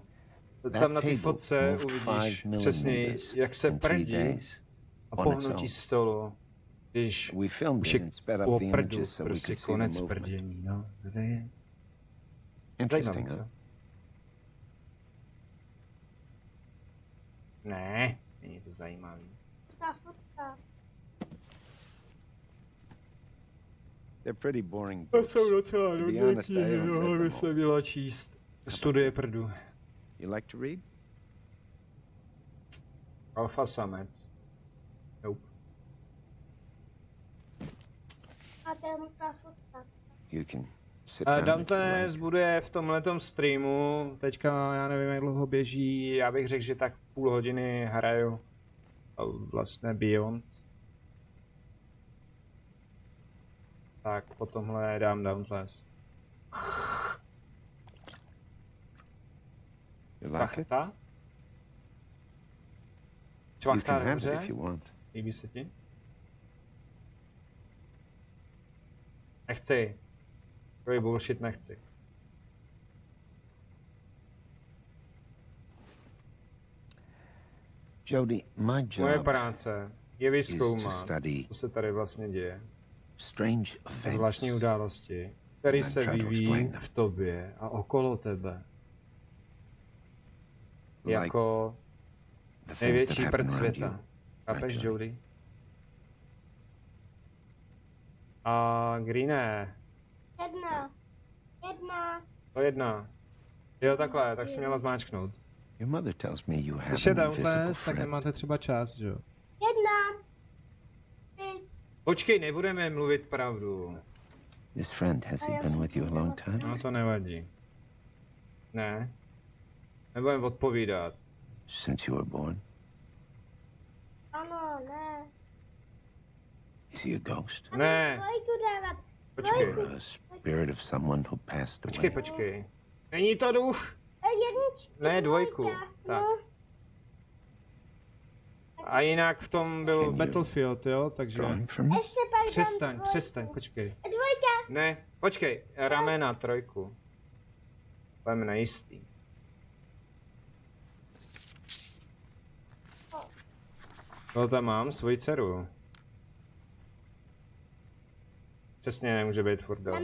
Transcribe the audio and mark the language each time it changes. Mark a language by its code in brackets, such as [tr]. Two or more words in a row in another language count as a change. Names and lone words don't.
[cs] Tam na té fotce uvidíš přesně, jak se prdí a pohnutí stolu, když už je po prdu, prostě konec prdění, no. Zajímavé, co? Ne, není to zajímavý. Ta fotka. [en] They're pretty boring [cs] To [en] books. [cs] jsou docela [en] To be [cs] nudné [en] honest, I [cs] knihy, [en] haven't read [cs] ale [en] them [cs] by [en] all. [cs] se měla číst. Studie prdu. [en] You like to read? [cs] Alfa samec. Nope. A tam ta fotka. [en] You can sit down if you [cs] Dantes [en] like. [cs] bude v tomhletom streamu, teďka já nevím, jak dlouho běží, já bych řekl, že tak půl hodiny hraju vlastně Beyond. Tak po tomhle dám Dauntless. [en] You like it? [cs] Čvachta? [en] You [cs] Čvachta [en] can have it [cs] dobře? [en] if you want. [cs] Líbí se ti? Nechci. Takový bullshit nechci. [en] Jody, my [cs] Moje [en] job [cs] práce je [en] is to [cs] vyzkoumat, [en] study [cs] co se tady vlastně děje. [en] strange events. [cs] Zvláštní události, které [en] And [cs] se [en] try to [cs] vyvíjí [en] explain them. [cs] v tobě a okolo tebe. [en] Like [cs] Jako [en] the things that [cs] největší [en] happen [cs] prd [en] around [cs] světa. [en] you. [cs] Chápeš, [en] Right, Jody? A Greene, [cs] Jedna. to jedna. Jo, takhle, tak si měla zmáčknout. [en] Your mother tells me you have [cs] Když je [en] an invisible [cs] Dauntless, tak [en] friend. [cs] nemáte třeba čas, že jo? Jedna. Víc. Počkej, nebudeme mluvit pravdu. [en] This friend, has he been with you a long time? [cs] No to nevadí. Ne. Nebudeme odpovídat. [en] Since you were born? [cs] Ano, ne. [en] Is he a ghost? [cs] Ne. Dvojku dávat. Počkej. [en] Or a spirit of someone who passed [cs] Počkej, [en] away? [cs] počkej. Není to duch? Jedničku. Ne, dvojku. dvojka. Tak. No. A jinak v tom byl Battlefield, jo, takže... [en] Drawing for me? [cs] Ještě pak dám Přestaň, dvojku. přestaň, počkej. Dvojka. Ne, počkej, ramena, trojku. Budeme nejistý. No tam mám svoji dceru. Přesně nemůže být furt Dauntless.